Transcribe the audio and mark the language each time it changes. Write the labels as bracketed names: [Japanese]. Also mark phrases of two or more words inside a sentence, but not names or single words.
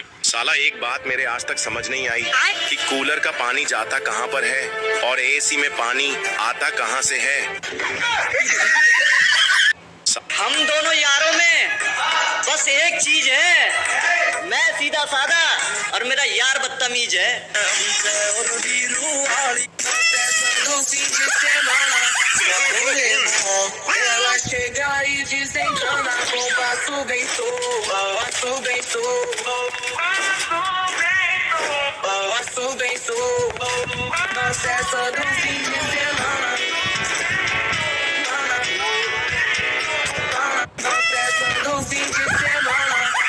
[Hindi] साला एक बात मेरे आज तक समझ नहीं आई कि कूलर का पानी जाता कहाँ पर है और एसी में पानी आता कहाँ से है। हम दोनों यारों में बस एक चीज है, मैं सीधा साधा और मेरा यार बदतमीज है। [Portuguese] Ela chega e desentona com passo bem passo bem passo bem na festa do fim de semana. Na festa do fim de semana.